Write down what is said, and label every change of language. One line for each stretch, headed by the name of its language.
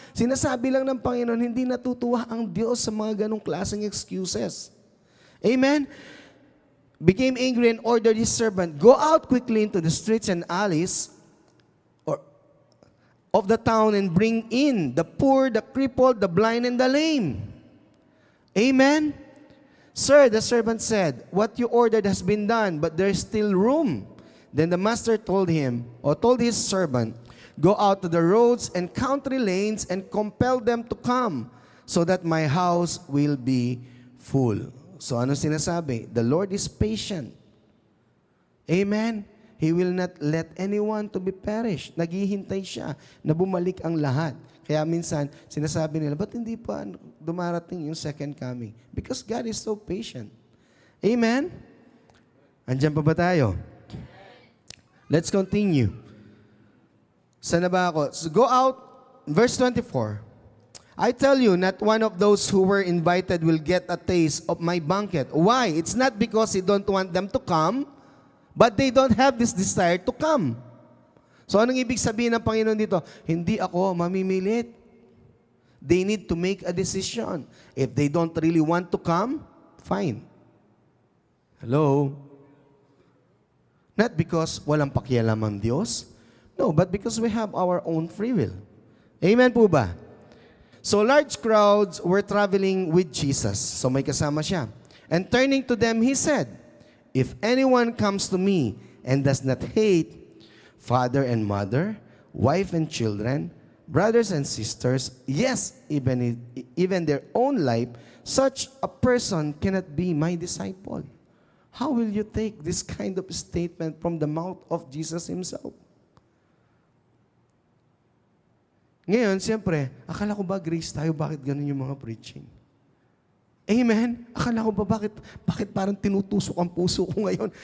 Filipino: Sinasabi lang ng Panginoon, hindi natutuwa ang Diyos sa mga ganong klaseng excuses.
English: Amen? Became angry and ordered his servant, go out quickly into the streets and alleys of the town and bring in the poor, the crippled, the blind, and the lame. Amen? Sir, the servant said, what you ordered has been done, but there is still room. Then the master told his servant, go out to the roads and country lanes and compel them to come, so that my house will be full. So
Filipino: ano sinasabi?
English: The Lord is patient. Amen? He will not let anyone to be perished.
Filipino: Naghihintay siya na bumalik ang lahat. Kaya minsan, sinasabi nila, ba't hindi pa dumarating yung second coming?
English: Because God is so patient. Amen?
Filipino: Andiyan pa ba tayo?
English: Let's continue.
Filipino: Saan na ba ako?
English: So go out, verse 24. I tell you, not one of those who were invited will get a taste of my banquet. Why? It's not because you don't want them to come, but they don't have this desire to come.
Filipino: So anong ibig sabihin ng Panginoon dito? Hindi ako mamimilit.
English: They need to make a decision. If they don't really want to come, fine. Hello? Not because
Filipino: walang pakialam ang Diyos.
English: No, but because we have our own free will. Amen po ba? So large crowds were traveling with Jesus. So
Filipino: may kasama siya.
English: And turning to them, he said, if anyone comes to me and does not hate father and mother, wife and children, brothers and sisters, yes, even their own life, such a person cannot be my disciple. How will you take this kind of statement from the mouth of Jesus himself?
Filipino: Ngayon, siyempre, akala ko ba grace tayo, bakit ganun yung mga preaching? Amen? Akala ko ba, bakit parang tinutusok ang puso ko ngayon?